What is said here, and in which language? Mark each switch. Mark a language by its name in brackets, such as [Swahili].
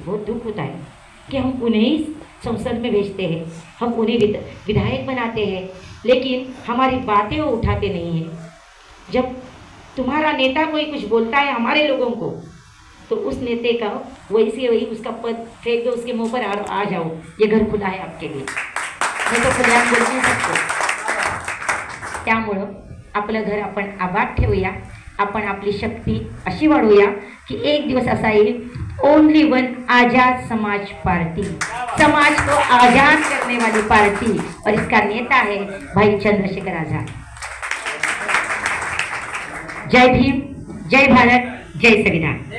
[Hindi] बहुत दुख होता है कि हम उन्हें संसद में भेजते हैं, हम उन्हें विधायक बनाते हैं, लेकिन हमारी बातें वो उठाते नहीं हैं. जब तुम्हारा नेता कोई कुछ बोलता है हमारे लोगों को, तो उस नेता का वैसे वही उसका पद फेंक दो उसके मुंह पर, आ जाओ, ये घर खुला है आपके लिए. मैं तो खुला बोल नहीं सकतो. [Marathi] त्यामुळं आपलं घर आपण आबाद ठेवूया, आपण आपली शक्ती अशी वाढवूया की एक दिवस असा येईल, [English] only one [Marathi] आझाद समाज पार्टी. [Hindi] समाज को आजाद करने वाली पार्टी और इसका नेता है भाई चंद्रशेखर आजाद। जय भीम, जय भारत, जय संविधान।